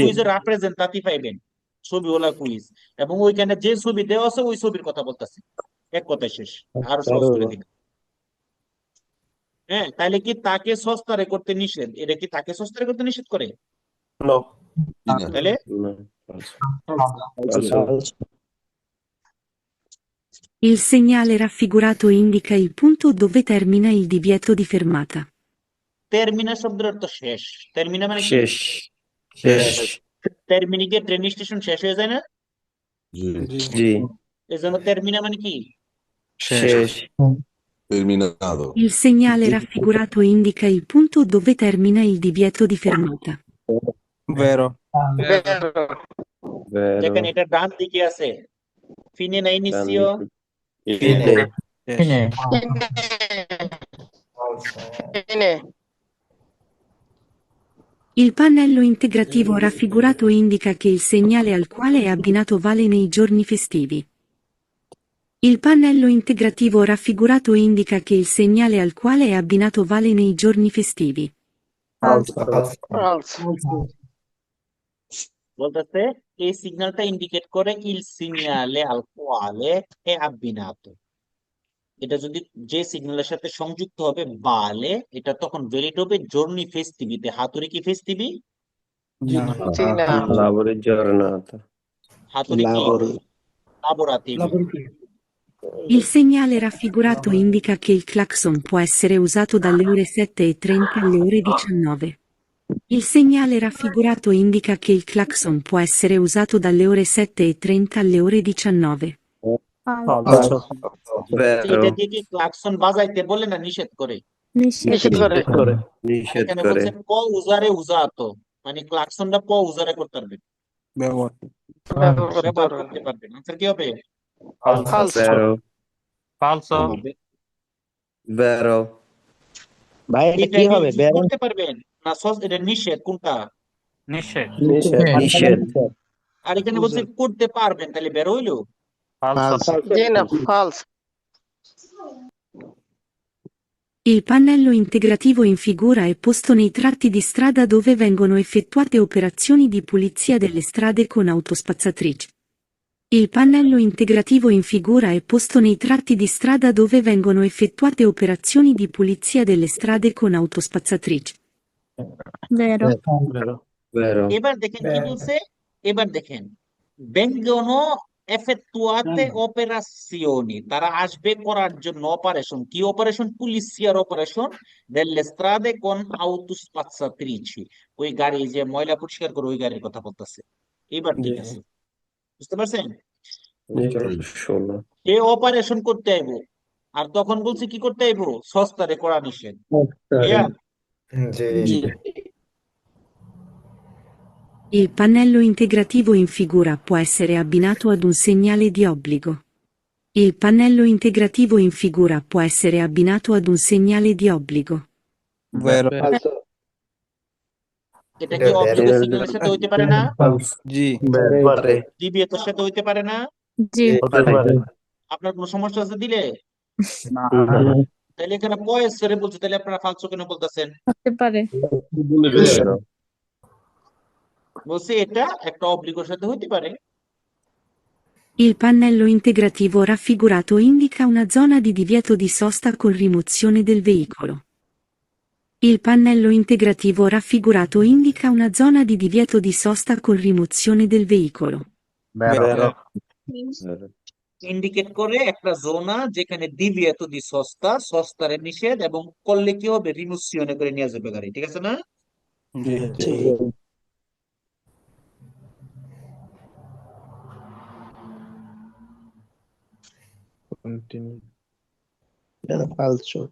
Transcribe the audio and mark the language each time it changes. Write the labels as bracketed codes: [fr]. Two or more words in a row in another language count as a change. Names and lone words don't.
[bn] কুইজে রাপ্রেজেন্টাতি পাইবেন, ছবিওয়ালা কুইজ, এবং ওইখানে যে ছবি দেওয়া আছে ওই ছবির কথা বলতেছে, এক কথায় শেষ। আরো সহজ করে দিন। হ্যাঁ, তাহলে কি তাকে সস্তারে করতে নিষেধ? এটা কি তাকে সস্তারে করতে নিষেধ করে? [it] No. [bn] জি না। তাহলে [it] No. Falso. Falso. Il segnale raffigurato indica il punto dove termina il divieto di fermata. [bn] টার্মিনা শব্দের অর্থ শেষ। টার্মিনা মানে কি? শেষ। শেষ। টার্মিনি গিয়ে ট্রেন স্টেশন শেষ হয়ে যায় না? জি। জি। এই জন্য টার্মিনা মানে কি? শেষ। [it] Terminato. Il segnale raffigurato indica il punto dove termina il divieto di fermata. Vero. Vero. [bn] যেখানে এটা ডান দিকে আছে, ফিনে না ডান ইনিসিও? দিকে। [it] Fine. Fine. Fine. Il pannello integrativo raffigurato indica che il segnale al quale è abbinato vale nei giorni festivi. Il pannello integrativo raffigurato indica che il segnale al quale è abbinato vale nei giorni festivi. Falso. [bn] বলতেছে এই সিগন্যালটা ইন্ডিকেট করে [it] il segnale al quale è abbinato। [bn] এটা যদি যে সিগন্যালের সাথে সংযুক্ত হবে বালে, এটা তখন ভ্যালিড হবে [it] giorni festivi [bn] তে। হাতুড়ি কি ফেস্টিভি? [it] Lavori giornata. [bn] হাতুড়ি কি [it] Lavori. lavorativi। Il segnale raffigurato indica che il clacson può essere usato dalle ore 7:30 alle ore 19. Il segnale raffigurato indica che il clacson può essere usato dalle ore 7:30 alle ore 19. Falso. [bn] এটা [it] Vero. [bn] দিয়ে কি ক্লাকসন বাজাইতে বলে না নিষেধ করে? Niষেধ করে। Niষেধ এখানে করে। বলছে [it] può usare usato, [bn] মানে ক্লাকসনটা প উজারে করতে পারবেন, ব্যবহার করতে পারবেন। আনসার কি হবে? [it] Vero. Vero. [bn] ভাই এটা এটা কি কি হবে? ইউজ করতে পারবেন না এটা নিষেধ? কোনটা? নিষেধ। Niষেধ। আর এখানে বলছে করতে পারবেন, তাহলে বের হইলো? [it] Il pannello integrativo in figura è posto nei tratti di strada dove vengono effettuate operazioni di pulizia delle strade con autospazzatrici. Il pannello integrativo in figura è posto nei tratti di strada dove vengono effettuate operazioni di pulizia delle strade con autospazzatrici. Vero. Vero. [bn] এবার দেখেন কি বলছে, এবার দেখেন [it] vengono effettuate operazioni, [bn] তারা আসবে করার জন্য অপারেশন। কি অপারেশন? পুলিশিয়ার অপারেশন [it] delle strade con autospazzatrici, [bn] ওই গাড়ি যে ময়লা পরিষ্কার করে ওই গাড়ির কথা বলতেছে। এবার ঠিক আছে, বুঝতে পারছেন? [it] Solo. [bn] এ অপারেশন করতে আইবো, আর তখন বলছে কি করতে আইবো? সস্তারে করা নিষেধ। Clear? [it] Il pannello integrativo in figura può essere abbinato ad un segnale di obbligo. Il pannello integrativo in figura può essere abbinato ad un segnale di obbligo. Vero. [bn] এটা কি অবলিগো সিগন্যালের সাথে হইতে পারে না? জি। [it] Pare. [bn] ডিবিএর সাথে হইতে পারে না? জি। আপনার কোনো সমস্যা আছে দিলে? তাহলে এখানে পয়েসরে বলছে, তাহলে আপনারা ফালতু কেন বলতেছেন? হতে পারে। [it] Vero. [bn] বলছে এটা একটা অবলিগোর সাথে হইতে পারে। [it] Il pannello integrativo raffigurato indica una zona di divieto di sosta con rimozione del veicolo. Il pannello integrativo raffigurato indica una zona di divieto di sosta con rimozione del veicolo. Vero. [bn] ইন্ডিকেট করে একটা জোনা যেখানে [it] divieto di sosta, [bn] সস্তারে নিষেধ, এবং করলে কি হবে? রিমোশনে করে নিয়ে যাবে গাড়ি। ঠিক আছে না? জি। Falso.